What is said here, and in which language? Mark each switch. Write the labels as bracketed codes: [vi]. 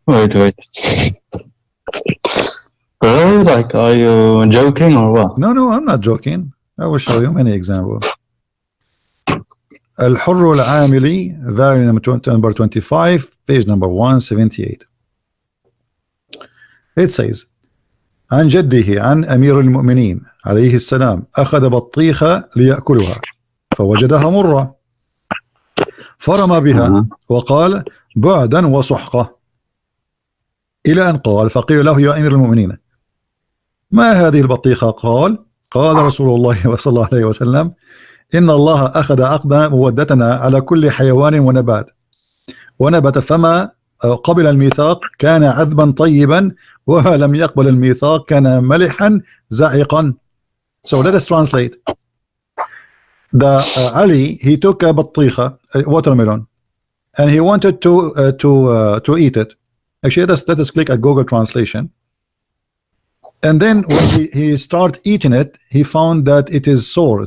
[en] Wait. Really? Like, are you joking or what? No, I'm not joking. I will show you many examples. الحر العاملي, variant number 25, page number 178. It says [ar] عن جده عن أمير المؤمنين عليه السلام أخذ بطيخة ليأكلها فوجدها مرة فرمى بها وقال بعدا وسحقة إلى أن قال فقيل له يا أمير المؤمنين ما هذه البطيخة؟ قال رسول الله صلى الله عليه وسلم إن الله أخذ مودتنا على كل حيوان ونبت فما قبل الميثاق كان عذبا طيبا وما لم يقبل الميثاق كان ملحا زعقا. [en] So let us translate. Ali, he took a بطيخة, a watermelon, and he wanted to eat it. Actually, let us click at Google Translation. And then when he started eating it, he found that it is sour.